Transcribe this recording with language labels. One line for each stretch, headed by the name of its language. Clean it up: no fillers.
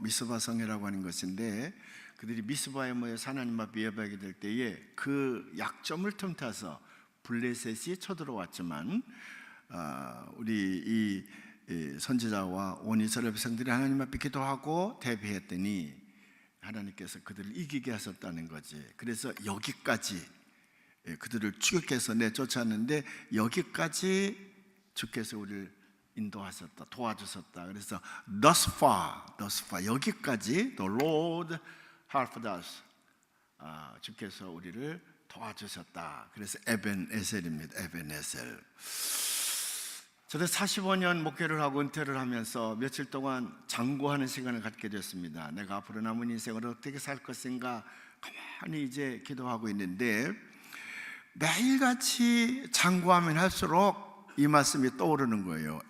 Korean: 미스바 성회라고 하는 것인데 그들이 미스바에 모여서 하나님 앞에 예배하게 될 때에 그 약점을 틈타서 블레셋이 쳐들어왔지만 우리 이 선지자와 온 이스라엘 백성들이 하나님 앞에 기도하고 대비했더니 하나님께서 그들을 이기게 하셨다는 거지. 그래서 여기까지 그들을 추격해서 내쫓았는데 여기까지 주께서 우리를 인도하셨다, 도와주셨다. 그래서
English: thus far
Korean: 여기까지
English: the Lord helped us,
Korean: 주께서 우리를 도와주셨다. 그래서 에벤에셀입니다. 에벤에셀. 저도 45년 목회를 하고 은퇴를 하면서 며칠 동안 장구하는 시간을 갖게 됐습니다. 내가 앞으로 남은 인생을 어떻게 살 것인가 가만히 이제 기도하고 있는데 매일같이 장구하면 할수록 이 말씀이 떠오르는 거예요.